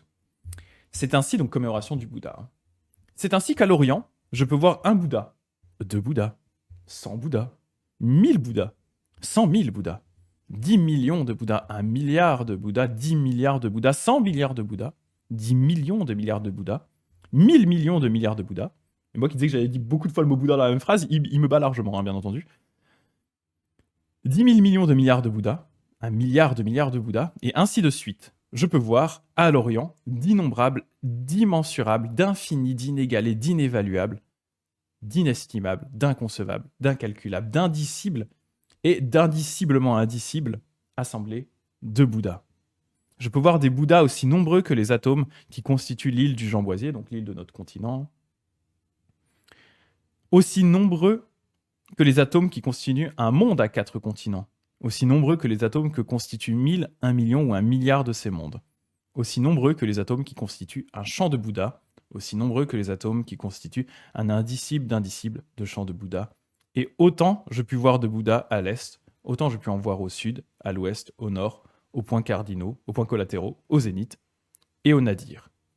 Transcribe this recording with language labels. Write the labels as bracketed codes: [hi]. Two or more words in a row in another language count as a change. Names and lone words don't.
[fr] C'est ainsi donc commémoration du Bouddha. C'est ainsi qu'à l'Orient, je peux voir un Bouddha, 2 Bouddhas, 100 Bouddhas, 1000 Bouddhas, 100 000 Bouddhas, 10 millions de Bouddhas, 1 milliard de Bouddhas, 10 milliards de Bouddhas, 100 milliards de Bouddhas, 10 millions de milliards de Bouddhas, 1000 millions de milliards de Bouddhas. Et moi qui disais que j'avais dit beaucoup de fois le mot Bouddha dans la même phrase, il me bat largement, hein, bien entendu. 10 000 millions de milliards de Bouddhas, 1 milliard de milliards de Bouddhas, et ainsi de suite. Je peux voir, à l'Orient, d'innombrables, d'immensurables, d'infinis, d'inégalés, d'inévaluables, d'inestimables, d'inconcevables, d'incalculables, d'indicibles et d'indiciblement indicibles assemblées de Bouddhas. Je peux voir des Bouddhas aussi nombreux que les atomes qui constituent l'île du Jamboisier, donc l'île de notre continent, aussi nombreux que les atomes qui constituent un monde à 4 continents, aussi nombreux que les atomes que constituent 1000, 1 million ou 1 milliard de ces mondes, aussi nombreux que les atomes qui constituent un champ de Bouddha, aussi nombreux que les atomes qui constituent un indicible d'indicible de champ de Bouddha, et autant je puis voir de Bouddha à l'est, autant je puis en voir au sud, à l'ouest, au nord, aux points cardinaux, aux points collatéraux, au zénith et au nadir.